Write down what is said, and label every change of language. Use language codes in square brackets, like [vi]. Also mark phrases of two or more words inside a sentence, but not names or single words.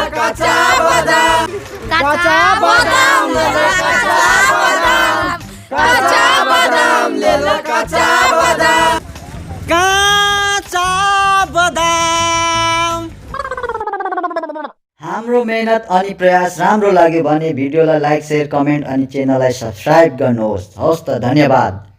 [bn] কাঁচা বাদাম কাঁচা বাদাম [hi] ले लो काचा बदाम काचा बदाम ले लो [bn] কাঁচা বাদাম কাঁচা বাদাম। [ne] हाम्रो मेहनत अनि प्रयास राम्रो लाग्यो भने भिडियोलाई लाइक शेयर कमेन्ट अनि च्यानललाई सब्स्क्राइब गर्नुहोस्। हवस् त, धन्यवाद।